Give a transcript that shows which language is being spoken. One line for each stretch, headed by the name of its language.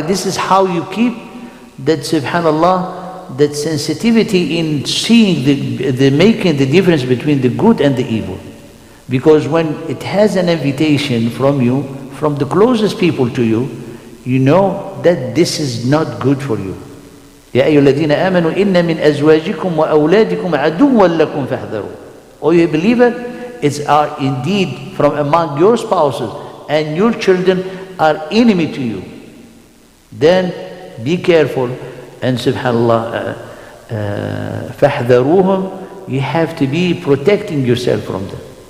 English: This is how you keep that, subhanAllah, that sensitivity in seeing the making the difference between the good and the evil. Because when it has an invitation from you, from the closest people to you, you know that this is not good for you.
Arabic: يا أيها الذين آمنوا إن من أزواجكم وأولادكم عدوا لكم فاحذروا.
English: O you believer, it's indeed from among your spouses and your children are enemy to you. Then be careful, and subhanAllah, فاحذروهم, you have to be protecting yourself from them.